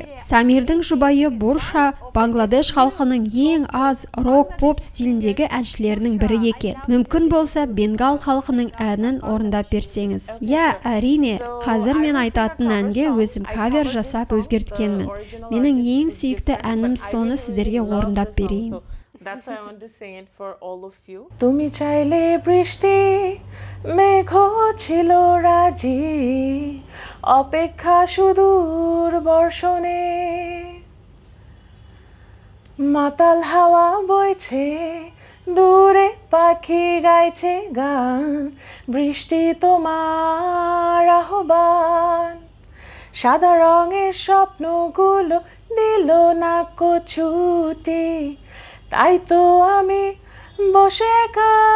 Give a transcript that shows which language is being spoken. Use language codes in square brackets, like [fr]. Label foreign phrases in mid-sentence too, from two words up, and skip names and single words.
[kk] Самирдің жұбайы Бурша Бангладеш халқының ең аз рок-поп стиліндегі әншілерінің бірі екен. Мүмкін болса Бенгал халқының әнін орындап берсеңіз. Я, әрине, қазір мен айтатын әнге өзім кавер жасап өзгерткенмін. Менің ең сүйікті әнім соны сіздерге орындап берейін. [en] That's why I want to sing it for all of you. [bn] তুমি চাইলে বৃষ্টি মেঘ ছিল রাজি অপেক্ষা সুদূর বর্ষণে মাতাল হাওয়া বইছে দূরে পাখি গাইছে গান বৃষ্টি তোমার আহ্বান সাদা রঙের স্বপ্নগুলো দিল না ছুটি তাই তো আমি বসে একা